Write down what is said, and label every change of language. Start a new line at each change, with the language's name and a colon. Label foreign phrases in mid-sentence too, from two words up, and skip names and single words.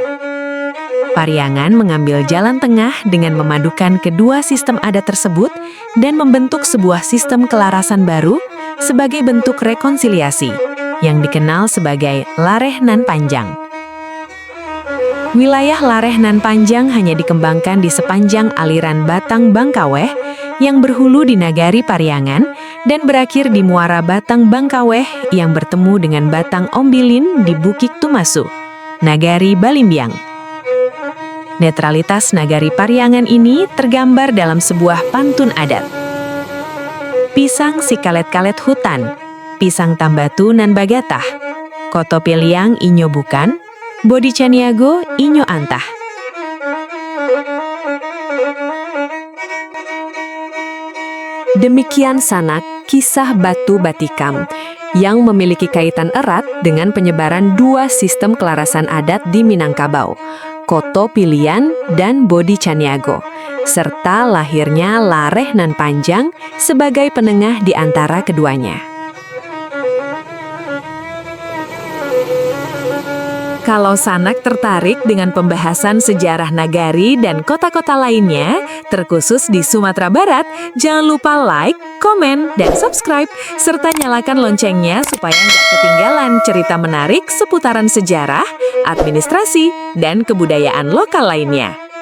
Indonesian: Pariangan mengambil jalan tengah dengan memadukan kedua sistem adat tersebut dan membentuk sebuah sistem kelarasan baru sebagai bentuk rekonsiliasi, yang dikenal sebagai Lareh Nan Panjang. Wilayah Lareh Nan Panjang hanya dikembangkan di sepanjang aliran Batang Bangkaweh yang berhulu di nagari Pariangan dan berakhir di muara Batang Bangkaweh yang bertemu dengan Batang Ombilin di Bukit Tumasu, nagari Balimbiang. Netralitas nagari Pariangan ini tergambar dalam sebuah pantun adat.
Minangkabau: Pisang si kalet-kalet hutan, pisang tambatu nan bagatah, Koto Piliang inyo bukan, Bodi Caniago inyo antah.
Indonesian: Demikian sanak kisah Batu Batikam yang memiliki kaitan erat dengan penyebaran 2 sistem kelarasan adat di Minangkabau, Koto Piliang dan Bodi Caniago, serta lahirnya Lareh Nan Panjang sebagai penengah di antara keduanya. Kalau Sanak tertarik dengan pembahasan sejarah nagari dan kota-kota lainnya, terkhusus di Sumatera Barat, jangan lupa like, komen, dan subscribe, serta nyalakan loncengnya supaya nggak ketinggalan cerita menarik seputaran sejarah, administrasi, dan kebudayaan lokal lainnya.